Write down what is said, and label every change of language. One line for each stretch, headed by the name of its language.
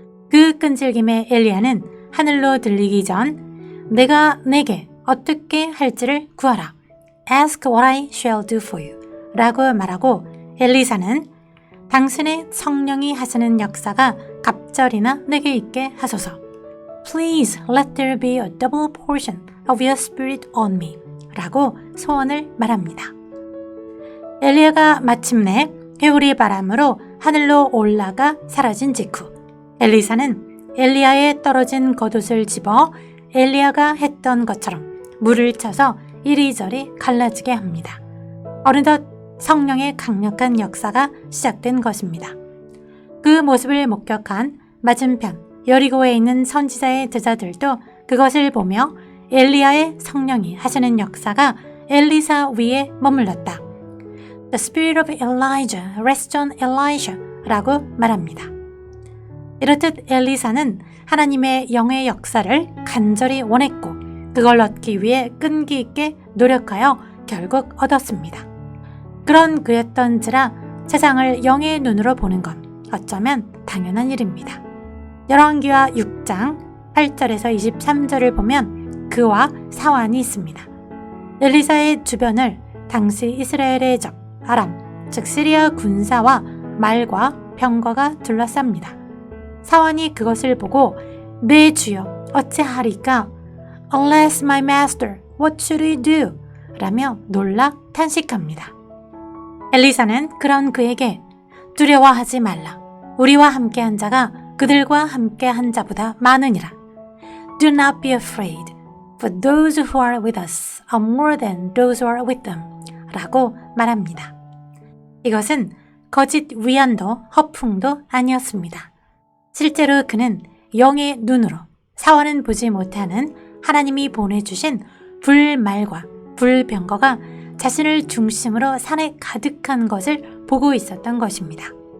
Korean: 그 끈질김의 엘리야는 하늘로 들리기 전 내가 내게 어떻게 할지를 구하라.
English: Ask what I shall do for you
Korean: 라고 말하고 엘리사는 당신의 성령이 하시는 역사가 갑절이나 내게 있게 하소서.
English: Please let there be a double portion of your spirit on me
Korean: 라고 소원을 말합니다. 엘리야가 마침내 회오리 바람으로 하늘로 올라가 사라진 직후 엘리사는 엘리야의 떨어진 겉옷을 집어 엘리야가 했던 것처럼 물을 쳐서 이리저리 갈라지게 합니다. 어느덧 성령의 강력한 역사가 시작된 것입니다. 그 모습을 목격한 맞은편 여리고에 있는 선지자의 제자들도 그것을 보며 엘리야의 성령이 하시는 역사가 엘리사 위에 머물렀다.
English: The spirit of Elijah rests on Elisha
Korean: 라고 말합니다. 이렇듯 엘리사는 하나님의 영의 역사를 간절히 원했고 그걸 얻기 위해 끈기 있게 노력하여 결국 얻었습니다. 그런 그였던지라 세상을 영의 눈으로 보는 건 어쩌면 당연한 일입니다. 열왕기하 6장 8절에서 23절을 보면 그와 사환이 있습니다. 엘리사의 주변을 당시 이스라엘의 적 아람, 즉 시리아 군사와 말과 병거가 둘러쌉니다. 사환이 그것을 보고 내 주여 어찌하리까?
English: Alas my master, what should we do?
Korean: 라며 놀라 탄식합니다. 엘리사는 그런 그에게 두려워하지 말라. 우리와 함께한 자가 그들과 함께한 자보다 많으니라.
English: Do not be afraid, for those who are with us are more than those who are with them.
Korean: 라고 말합니다. 이것은 거짓 위안도 허풍도 아니었습니다. 실제로 그는 영의 눈으로 사원은 보지 못하는 하나님이 보내주신 불말과 불병거가 자신을 중심으로 산에 가득한 것을 보고 있었던 것입니다.